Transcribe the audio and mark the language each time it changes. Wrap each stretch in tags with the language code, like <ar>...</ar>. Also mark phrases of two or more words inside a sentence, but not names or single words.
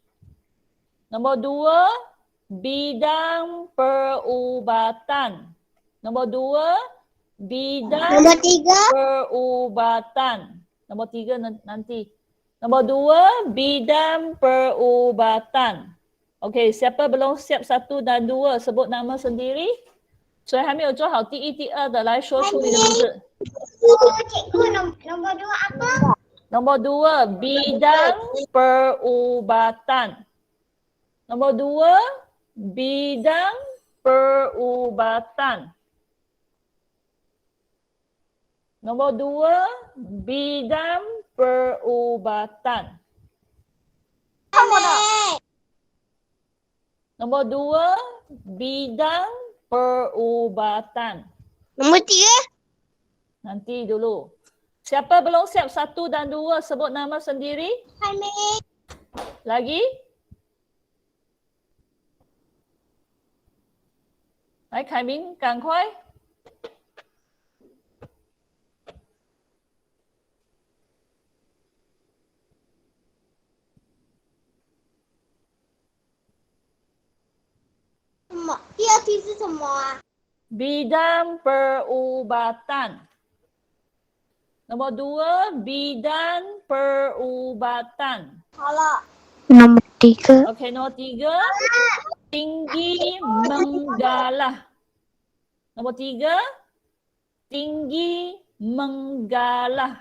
<ms>Nombor 2, bidang perubatan. Nombor 2, bidang Nombor 3. perubatan. Nombor 3 nanti. Nombor 2, bidang perubatan. Okey, siapa belum siap 1 dan 2 sebut nama sendiri.</ms> <zh>谁还没有做好第一、第二的来说出你的名字。</zh> <ms>Cikgu, nombor 2 apa? Nombor 2, bidang perubatan. Nombor 2, bidang perubatan. Nombor 2, bidang perubatan. Nombor 2, bidang perubatan. Nombor 3. Nanti dulu. Siapa belum siap 1 dan 2 sebut nama sendiri? Haimin. Lagi?</ms> <zh>来，凯明，赶快。什么？第2题是什么啊？</zh> <ms>Bidang perubatan. Nombor 2, bidang perubatan. 好了。Nombor 3. Okey, nombor 3, tinggi menggalah. Nombor 3, tinggi menggalah.</ms>